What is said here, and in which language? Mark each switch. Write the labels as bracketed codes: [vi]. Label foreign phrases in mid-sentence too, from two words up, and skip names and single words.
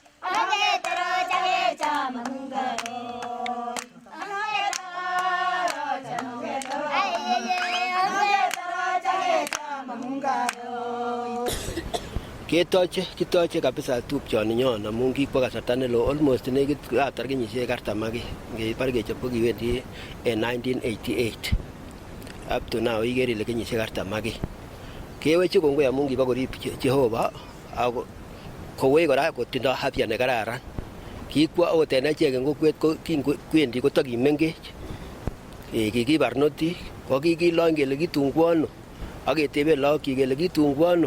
[kln] Kitoche kabisa tupchoninyon amun kikwo kasarta neloo almost nekit atar kenyisiek 40 ngebar kechop ko kiwendi en 1988 [en] up to now [kln] ikere ile kenyisiek 40 kewechi kongoi amun kibo korib Jehova ako kowei kora kotindo afya nekararan. Kikwo akot en achek en kokwet ko kingwendi kotakimengech kikibarnotik ko kikilony kele kitungwono ak keteben lagok kele kitungwono.